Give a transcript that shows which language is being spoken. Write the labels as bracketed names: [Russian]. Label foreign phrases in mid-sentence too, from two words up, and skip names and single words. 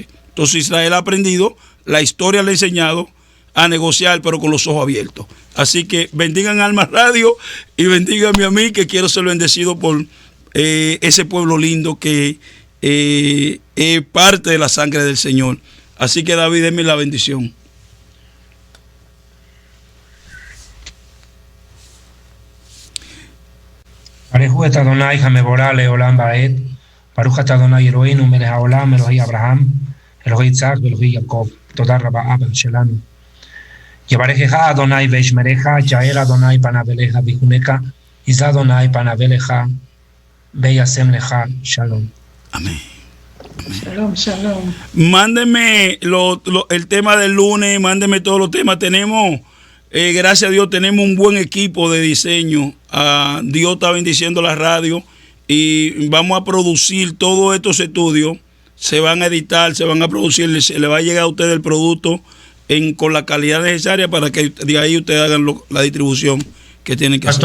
[Spanish] Entonces Israel ha aprendido, la historia le ha enseñado a negociar, pero con los ojos abiertos. Así que bendigan Alma Radio y bendíganme a mí, que quiero ser bendecido por ese pueblo lindo que es parte de la sangre del Señor. Así que David, denme la bendición. [Hebrew] ברוך את אדני המבורך לעולם ועד. ברוך את אדני אלהינו מלך העולם, אלהי Abraham, אלהי Yitzhak, אלהי Yaakov. תודה רבה אבא שלנו. יברכך אדני וישמרך, יאר אדני פניו אליך ויחנך, ישא אדני פניו אליך, וישם לך. Shalom. Amén. שלום, שלום. [Spanish] Mándeme el tema del lunes, mándeme todos los temas. Tenemos, gracias a Dios, tenemos un buen equipo de diseño. Dios está bendiciendo la radio y vamos a producir todos estos estudios. Se van a editar, se van a producir, se le va a llegar a ustedes el producto con la calidad necesaria para que de ahí ustedes hagan la distribución que tienen que hacer.